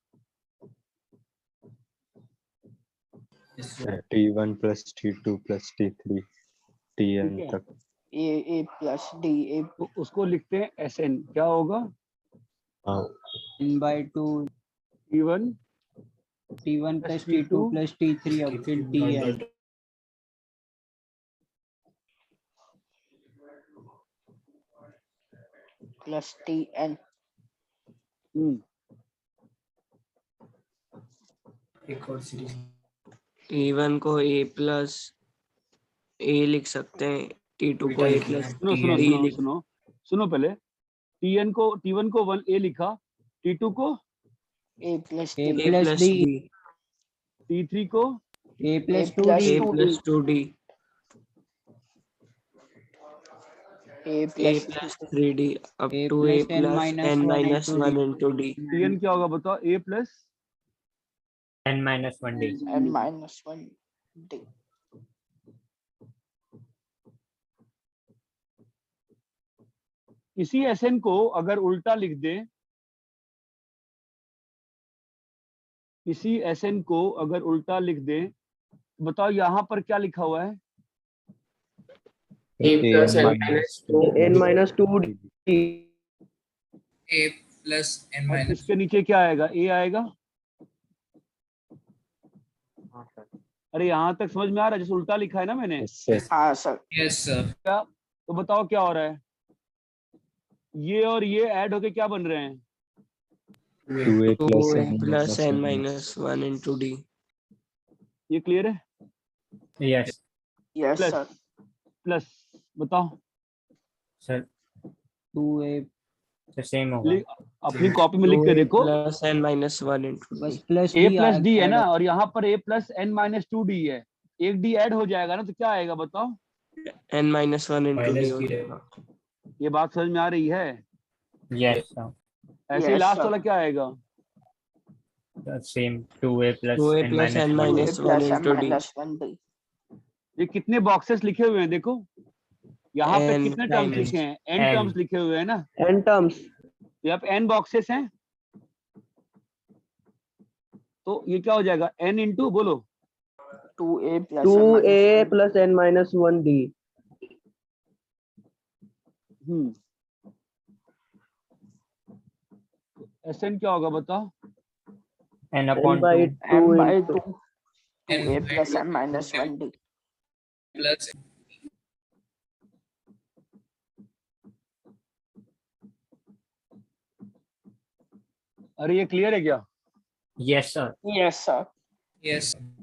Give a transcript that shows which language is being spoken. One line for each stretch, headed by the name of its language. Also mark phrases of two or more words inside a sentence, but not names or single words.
English: T1 plus T2 plus T3 Tn
Hindi: ठीक है, तक।
English: A plus D. A
Hindi: तो उसको लिखते हैं Sn। क्या होगा? हाँ
English: n/2 T1 t1 plus t2 plus t3 up till tn. plus Tn. T1 को a plus a
Hindi: लिख सकते हैं,
English: T2 को a plus
Hindi: सुनो सुनो
English: d
Hindi: सुनो लिख सुनो सुनो पहले Tn को T1 को 1 a लिखा, T2 को
English: A plus a D. a plus plus d d
Hindi: T3 को
English: a plus A plus 2d a plus 2d A a plus plus 3d up a to a plus n plus minus n 1 minus into 1 d. into d.
Hindi: Tn क्या होगा बताओ?
English: A plus n minus 1d। N minus 1 D.
Hindi: इसी Sn को अगर उल्टा लिख दें, इसी Sn को अगर उल्टा लिख दें, बताओ यहाँ पर क्या लिखा हुआ है?
English: A plus n minus 2 n minus 2 d A plus n
Hindi: और
English: minus.
Hindi: इसके नीचे क्या आएगा? A आएगा। अरे यहाँ तक समझ में आ रहा है? जैसे उल्टा लिखा है ना मैंने, हाँ sir.
English: Yes, sir.
Hindi: तो बताओ क्या हो रहा है? ये और ये ऐड होके क्या बन रहे हैं?
English: 2a plus 2a n plus n minus minus 1 into d.
Hindi: ये क्लियर है?
English: यस Yes प्लस sir.
Hindi: प्लस बताओ।
English: सर 2a
Hindi: तो सेम होगा। अपनी कॉपी में लिख के
English: 2a
Hindi: देखो,
English: plus n minus 1 into
Hindi: बस
English: d. प्लस a plus D
Hindi: है ना, और यहाँ पर
English: a plus n minus 2d है।
Hindi: एक d ऐड हो जाएगा ना, तो क्या आएगा बताओ?
English: n minus 1 into d
Hindi: हो जाएगा. ये बात समझ में आ रही है?
English: yes sir
Hindi: ऐसे ही
English: Yes, लास्ट sir.
Hindi: वाला क्या आएगा?
English: सेम 2a plus 2a n plus n minus 1d। minus 1 plus N into d. minus 1 D.
Hindi: ये कितने बॉक्सेस लिखे हुए हैं देखो, यहाँ पे
English: n
Hindi: कितने टर्म्स
English: times
Hindi: लिखे हैं? n
English: n।
Hindi: टर्म्स लिखे हुए हैं ना,
English: n terms.
Hindi: यहाँ पे n बॉक्सेस हैं, तो ये क्या हो जाएगा?
English: n इंटू बोलो 2A plus N minus 1. plus n minus 1 d.
Hindi: Sn क्या होगा बताओ?
English: n upon 2 N by 2. N 2A by plus 2 N minus 1 D. plus
Hindi: अरे ये क्लियर है क्या?
English: यस सर। Yes sir. yes.